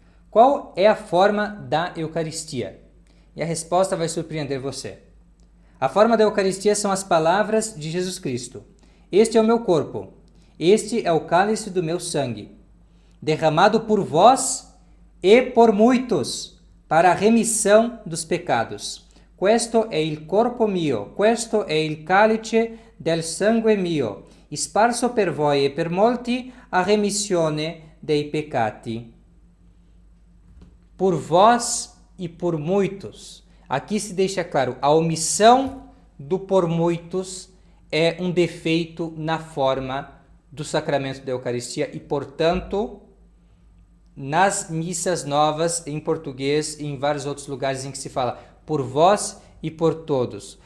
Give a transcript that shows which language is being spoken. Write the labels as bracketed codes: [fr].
[pt] Qual é a forma da Eucaristia? E a resposta vai surpreender você. A forma da Eucaristia são as palavras de Jesus Cristo. Este é o meu corpo. Este é o cálice do meu sangue, derramado por vós e por muitos, para a remissão dos pecados. [it] Questo è il corpo mio, questo è il calice del sangue mio, sparso per voi e per molti a remissione dei peccati. [pt] Por vós e por muitos. Aqui se deixa claro, a omissão do por muitos é um defeito na forma do sacramento da Eucaristia e, portanto, nas missas novas em português e em vários outros lugares em que se fala por vós e por todos.